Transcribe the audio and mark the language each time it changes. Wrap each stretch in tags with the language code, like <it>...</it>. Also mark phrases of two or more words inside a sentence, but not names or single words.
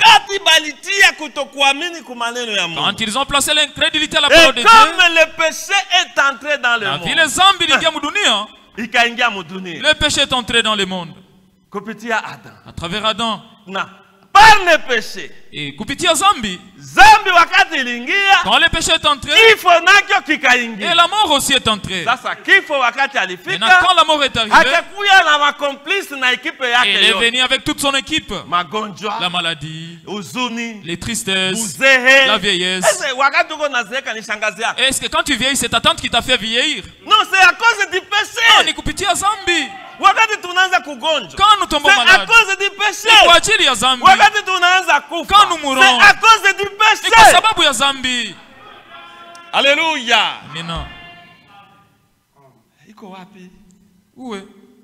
<fr>Quand ils ont placé l'incrédulité à la parole de Dieu, comme le péché est entré dans le monde, le péché est entré dans le monde. À travers Adam. Par le péché.</fr> <sw>Et kupitia zambi.</sw> <fr>Quand le péché est entré, et la mort aussi est entrée. Maintenant, quand la mort est arrivée, il est venu avec toute son équipe. La maladie, les tristesses, la vieillesse. Est-ce que quand tu vieillis, c'est ta tante qui t'a fait vieillir? Non, c'est à cause du péché. Non,</fr> <sw>ni kupitia zambi.</sw> <fr>Quand nous tombons malades, c'est à cause du péché. Quand nous mourons, c'est à cause du péché. Alléluia. Amen. Où est?</fr>